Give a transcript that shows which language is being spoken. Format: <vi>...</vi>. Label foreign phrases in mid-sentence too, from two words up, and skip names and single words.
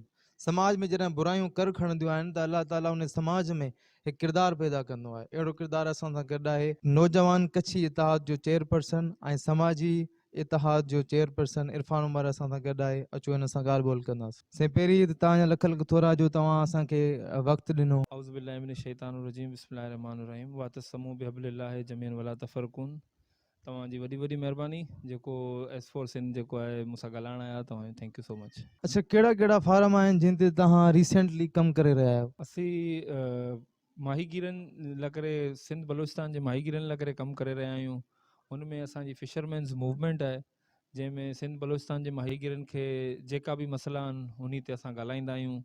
<sd>समाज में जॾहिं बुरायूं कर खणंदियूं आहिनि त अल्लाह ताला उन समाज में हिकु किरदारु पैदा कंदो आहे। अहिड़ो किरदारु असां सां गॾु आहे नौजवान कच्छी इतिहाद जो चेयरपर्सन ऐं समाजी इतिहाद जो चेयरपर्सन इरफान उमर असां सां गॾु आहे। अचो हिन सां ॻाल्हि ॿोल कंदासीं। से पहिरीं त तव्हांजा लख लख थोरा जो तव्हां असांखे वक़्तु ॾिनो।</sd> <ar>أعوذ بالله من الشيطان الرجيم، بسم الله الرحمن الرحيم، واعتصموا بحبل الله جميعا ولا تفرقوا.</ar> <sd>तव्हांजी वॾी वॾी महिरबानी जेको एस फोर सिंध जेको आहे मूंसां ॻाल्हाइण आया, तव्हां</sd> <en>thank you so much.</en> <sd>अच्छा, कहिड़ा कहिड़ा फार्म आहिनि जिन ते तव्हां रिसेंटली कमु करे रहिया आहियो? असीं माहीगीरनि लाइ करे, सिंध बलोचिस्तान जे माहीगीरनि लाइ करे कमु करे रहिया आहियूं। उनमें असांजी</sd> <en>fishermen's movement</en> <sd>आहे, जंहिंमें सिंध बलोचिस्तान जे माहीगीरनि खे जेका बि मसइला आहिनि उन ते असां ॻाल्हाईंदा आहियूं।</sd>